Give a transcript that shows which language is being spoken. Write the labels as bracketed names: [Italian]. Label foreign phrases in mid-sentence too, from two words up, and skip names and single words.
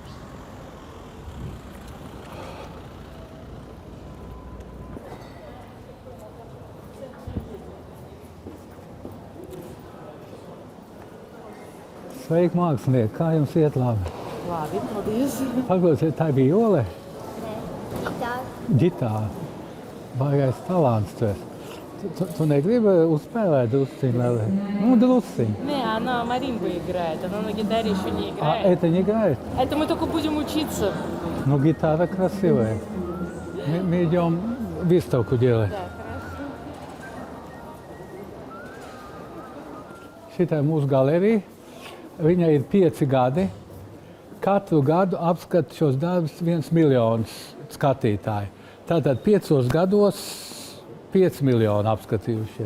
[Latvian] Sveiki, mākslinieki! Kā jums iet labi? Labi, paldies. Paklausiet, tā bija Jole? Ģitāra. Ģitāra. Baigais talants tu esi. Tu negribi успевать drusciņi? Ну, drusciņi. [Russian] Не, она маримбу играет, она на гитаре еще не играет. Это не играет? Это мы только будем учиться. Ну, гитара красивая. Мы идем выставку делать. Да, хорошо. [Latvian] Šitā ir mūsu galerija. Viņai ir 5 gadi. Katru gadu apskata šos darbus 1 miljons skatītāju. Tātad 5 gados 5 miljoni apskatījušie.